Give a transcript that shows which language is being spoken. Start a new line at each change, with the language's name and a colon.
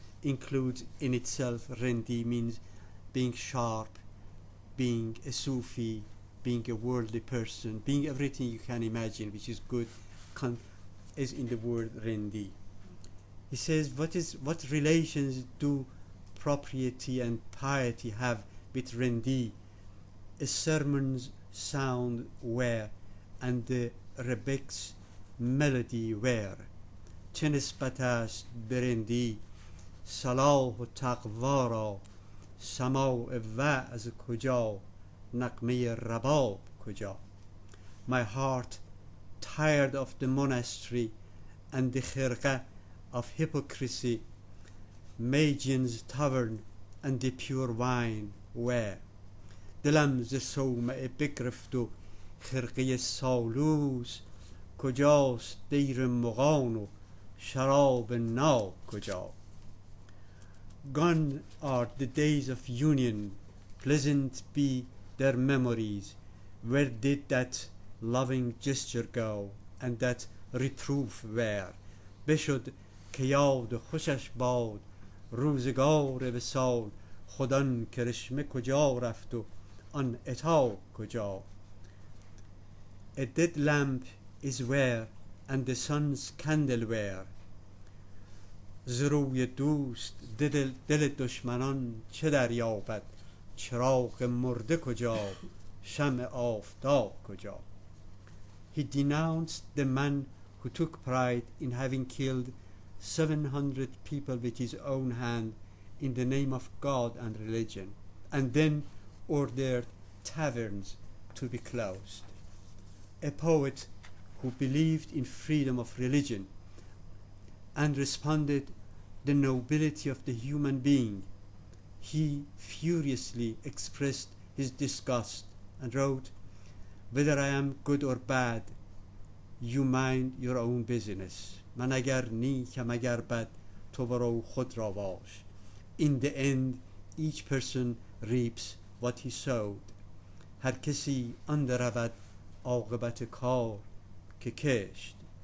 English: Includes in itself, rendi means being sharp, being a Sufi, being a worldly person, being everything you can imagine which is good, is in the word rendi. He says, what relations do propriety and piety have with rendi? A sermon's sound where, and the rebec's melody where.
Persian: چه نسبت است برندی صلاح و تقوا را سماع وعظ کجا نغمه رباب کجا.
English: My heart, tired of the monastery and the khirqa of hypocrisy, Magian's tavern and the pure wine where.
Persian: دلم ز صومعه بگرفت و خرقه سالوس کجاست دیر مغان و شراب ناب کجا.
English: Gone are the days of union, pleasant be their memories. Where did that loving gesture go, and that reproof where?
Persian: بشد که یاد خوشش باد روزگار وصال خودان کرشمه کجا رفت و آن عتاب کجا.
English: A dead lamp is where, and the sun's candle where.
Persian: ز روی دوست دل دشمنان چه دریابد چراغ مرده کجا شمع آفتاب کجا.
English: He denounced the man who took pride in having killed 700 people with his own hand in the name of God and religion, and then ordered taverns to be closed. A poet who believed in freedom of religion and responded the nobility of the human being, he furiously expressed his disgust and wrote, whether I am good or bad, you mind your own business.
Persian: من اگر نیکم اگر بد تو برو خود را باش.
English: In the end, each person reaps what he sowed.
Persian: هر کسی آن درود عاقبت کار که کشت.